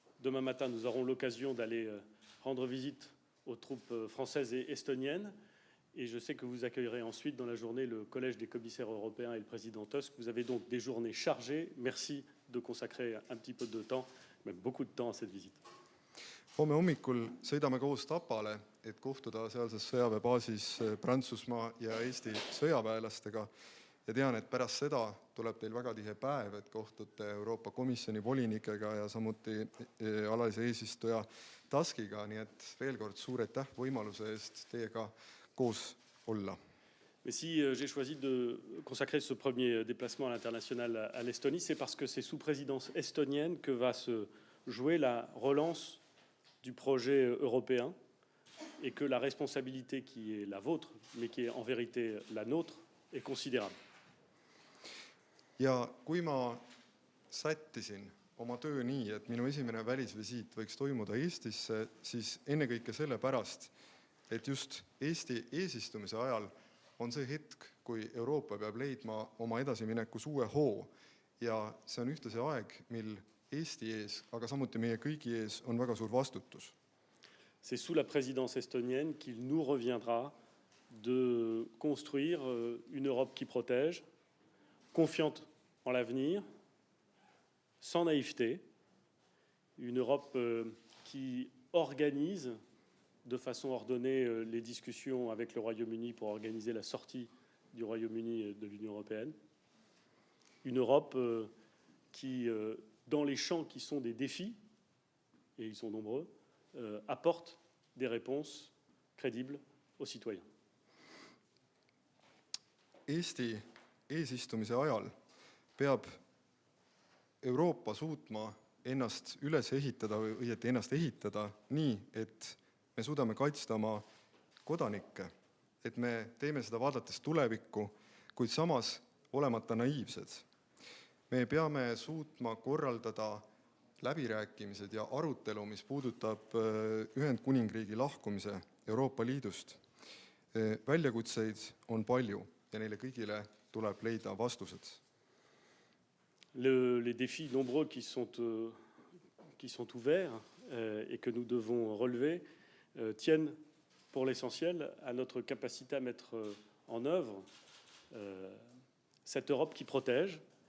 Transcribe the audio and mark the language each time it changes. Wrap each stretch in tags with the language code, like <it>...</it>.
<fr>Demain matin, nous aurons l'occasion d'aller rendre visite aux troupes françaises et estoniennes. Et je sais que vous accueillerez ensuite dans la journée le Collège des commissaires européens et le président Tusk. Vous avez donc des journées chargées. Merci de consacrer un petit peu de temps, même beaucoup de temps à cette visite.</fr> <et>Homme hommikul sõidame koos Tapale, et kohtuda sealses sõjaväebaasis Prantsusmaa ja Eesti sõjaväelastega. Ja tean, et pärast seda tuleb teil väga tihe päev, et kohtute Euroopa Komisjoni volinikega ja samuti alalise eesistuja Tuskiga. Nii et veel kord suur aitäh võimaluse eest teiega koos olla.</et> <fr>Mais si j'ai choisi de consacrer ce premier déplacement à l'international à l'Estonie, c'est parce que c'est sous présidence estonienne que va se jouer la relance du projet européen et que la responsabilité qui est la vôtre, mais qui est en vérité la nôtre, est considérable.</fr> <et>Ja kui ma sättisin oma töö nii, et minu esimene välisvisiit võiks toimuda Eestisse, siis ennekõike sellepärast, et just Eesti eesistumise ajal on see hetk, kui Euroopa peab leidma oma edasiminekus uue hoo. Ja see on ühtlasi aeg, mil Eesti ees, aga samuti meie kõigi ees on väga suur vastutus.</et> <fr>C'est sous la présidence estonienne qu'il nous reviendra de construire une Europe qui protège, confiante en l'avenir, sans naïveté, une Europe qui organise de façon ordonnée les discussions avec le Royaume-Uni pour organiser la sortie du Royaume-Uni de l'Union européenne. Une Europe qui, dans les champs qui sont des défis, et ils sont nombreux, apporte des réponses crédibles aux citoyens.</fr> <et>Eesti eesistumise ajal peab Euroopa suutma ennast üles ehitada või õieti ennast ehitada nii, et me suudame kaitsta oma kodanikke, et me teeme seda vaadates tulevikku, kuid samas olemata naiivsed. Me peame suutma korraldada läbirääkimised ja arutelu, mis puudutab Ühendkuningriigi lahkumise Euroopa Liidust. Väljakutseid on palju ja neile kõigile tuleb leida vastused.</et> <fr>Les défis nombreux qui sont ouverts et que nous devons relever tiennent pour l'essentiel à notre capacité à mettre en œuvre cette Europe qui protège.</fr>